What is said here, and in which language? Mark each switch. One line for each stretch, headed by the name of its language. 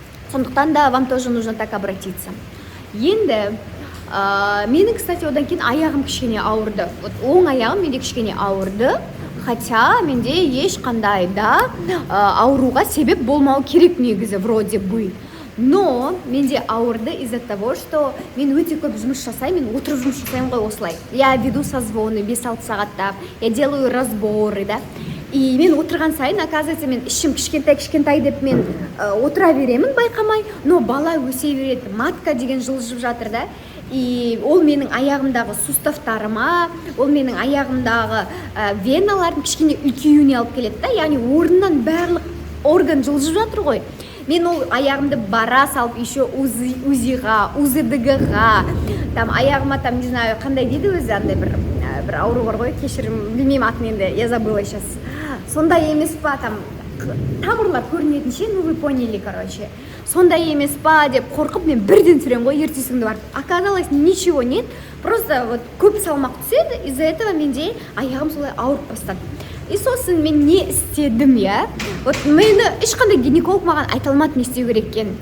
Kazakh: Сондықтан да
Russian: вам тоже нужно так обратиться.
Kazakh: Енді менің, кстати, одан кейін аяғым кішкене ауырды. Оң аяғым менде кішкене ауырды.
Russian: Хотя
Kazakh: менде ешқандай да ауруға себеп болмау керек негізі,
Russian: вроде бы.
Kazakh: Но менде ауырды
Russian: из-за того, что
Kazakh: мен өте көп жұмыс жасаймын, мен отырып жұмыс жасаймын ғой осылай.
Russian: Я веду созвоны 5-6 сағаттап, я делаю разборы, да.
Kazakh: И мен отырған сайын, оказывается, мен ішім кішкентай деп мен отыра беремін байқамай, но бала өсе береді, матка деген жылжып жатыр да. И ол менің аяғымдағы суставтарыма, ол менің аяғымдағы веналардың кішкене үлкеюіне алып келеді да, яғни орнынан барлық орган жылжып жатыр ғой. Мен ол аяғымды бара салып, еще УЗИ-ға, УЗДГ-ға, там аяғыма там,
Russian: не знаю,
Kazakh: қандай дейді өзі, андай бір ауру бар ғой, кешірім, білмеймін атын енді,
Russian: я забыла сейчас.
Kazakh: Сондай емес па, там тамырлар көрінетінше,
Russian: ну вы поняли, короче.
Kazakh: Сондай емес па деп қорқып, мен бірден сүрем ғой, ертесіңді барып.
Russian: Оказалось, ничего нет, просто вот
Kazakh: көп салмақ түседі,
Russian: из-за этого
Kazakh: менде аяғым солай ауырып бастады. И сосын мен не істедім, я? Вот мені ешқандай гинеколог маған айта алмады не істеу керек екенін.